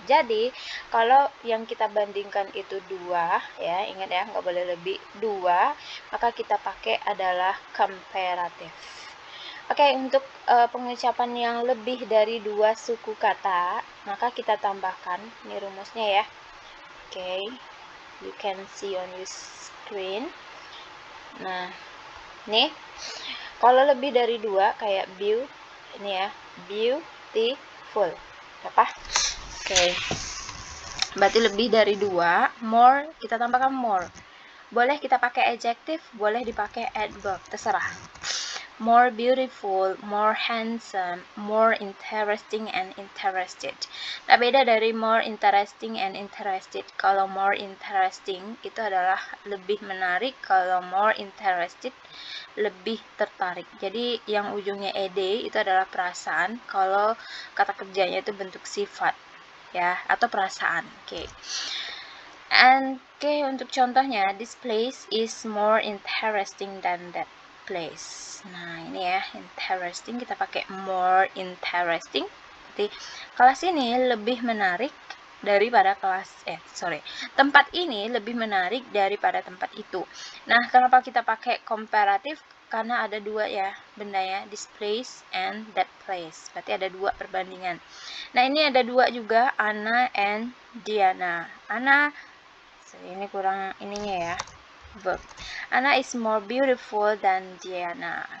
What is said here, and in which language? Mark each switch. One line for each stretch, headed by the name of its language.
Indonesian: Jadi kalau yang kita bandingkan itu 2 ya, ingat ya, nggak boleh lebih 2, maka kita pakai adalah comparative. Oke, untuk pengucapan yang lebih dari 2 suku kata, maka kita tambahkan, ini rumusnya ya.
English: Oke, you can see on your screen.
Indonesian: Nah, nih, kalau lebih dari 2 kayak ini ya, beautiful. Apa? Oke. Berarti lebih dari 2, more kita tambahkan more. Boleh kita pakai adjective, boleh dipakai adverb, terserah.
English: More beautiful, more handsome, more interesting and interested.
Indonesian: Nah, beda dari
English: more interesting and interested.
Indonesian: Kalau more interesting itu adalah lebih menarik, kalau more interested lebih tertarik. Jadi yang ujungnya ed itu adalah perasaan, kalau kata kerjanya itu bentuk sifat ya, atau perasaan. Oke. Untuk contohnya,
English: this place is more interesting than that place.
Indonesian: Nah, ini ya, interesting kita pakai
English: more interesting.
Indonesian: Jadi kelas ini lebih menarik daripada tempat ini lebih menarik daripada tempat itu. Nah, kenapa kita pakai comparative? Karena ada 2 ya bendanya,
English: this place and that place.
Indonesian: Berarti ada 2 perbandingan. Nah, ini ada 2 juga, Anna and Diana. Anna, ini kurang ininya ya.
English: verb. Anna is more beautiful than Diana.